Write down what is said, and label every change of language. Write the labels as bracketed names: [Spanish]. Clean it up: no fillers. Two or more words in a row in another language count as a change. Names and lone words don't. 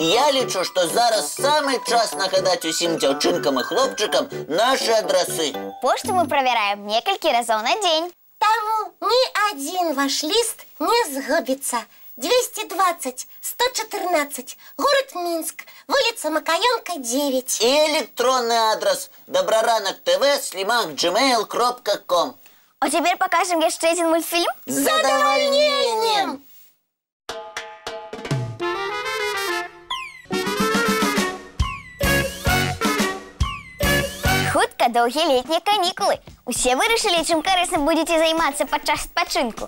[Belarusian] Я лічу, што зараз самы час нагадаць усім дзяўчынкам і хлопчыкам нашы адрасы. Пошту мы правяраем некалькі разоў на дзень. Таму ні адзін ваш ліст не згубіцца. 220 114, город Минск, вуліца Макаёнка, 9. І электронны адрас dobraranok.tv@gmail.com. А цяпер пакажам яшчэ адзін мультфільм? З задавальненнем! Хутка доўгія летнія канікулы. Усе вырашылі, чым карысна будзеце займацца падчас адпачынку.